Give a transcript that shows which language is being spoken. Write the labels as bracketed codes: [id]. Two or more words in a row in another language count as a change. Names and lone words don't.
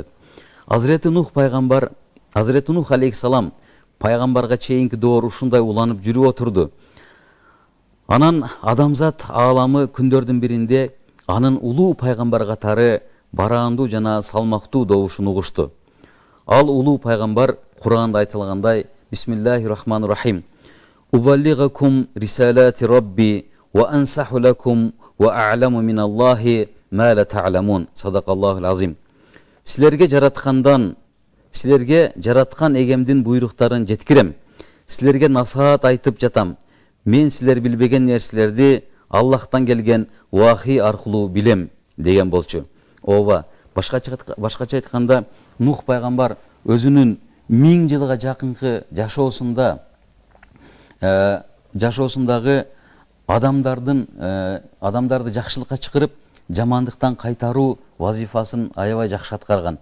[ky] Азирети Нух пайгамбар, Азирети Нух алейхиссалам пайгамбарга чейинки доор ушундай уланып жүрүп отурду. Анан адамзат ааламы күндөрдүн биринде анын улуу пайгамбар катары бараандуу жана салмактуу добушун угушту. Ал улуу пайгамбар Кур'анда айтылгандай: [ar] بسم الله الرحمن الرحيم. أبلغكم رسالات ربي وأنصح لكم وأعلم من الله ما لا تعلمون. صدق الله العظيم. [ky] Силерге жараткан эгемдин буйруктарын жеткирем. Силерге насаат айтып жатам. Мен силер билбеген нерселерди Аллахтан келген вахий аркылуу билем деген болчу. Ооба, башкача айтканда, Нух пайгамбар өзүнүн 1000 жылга жакынкы жашоосундагы адамдарды жакшылыкка чакырып, жамандыктан кайтаруу вазифасын аябай жакшы аткарган.